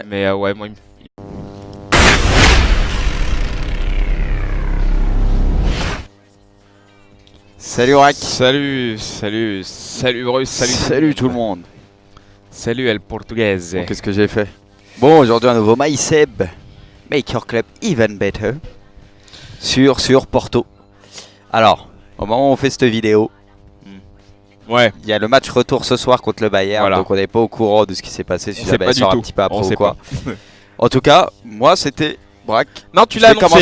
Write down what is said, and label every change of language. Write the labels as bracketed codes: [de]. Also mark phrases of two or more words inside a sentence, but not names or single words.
[fr] Mais ouais, moi, Salut, Rack. Salut Bruce, Salut tout le monde. Salut El Portuguese. Bon, qu'est-ce que j'ai fait? Bon, aujourd'hui, un nouveau MySeb. [en] Make your club even better. [fr] Sur Porto. Alors, au moment où on fait cette vidéo, Ouais, il y a le match retour ce soir contre le Bayern, Voilà. donc on n'est pas au courant de ce qui s'est passé. Si on jamais sait pas elle du sort un tout. petit peu après On ou sait quoi. pas. En tout cas, moi c'était Braque. Non, tu Je l'as vais commencer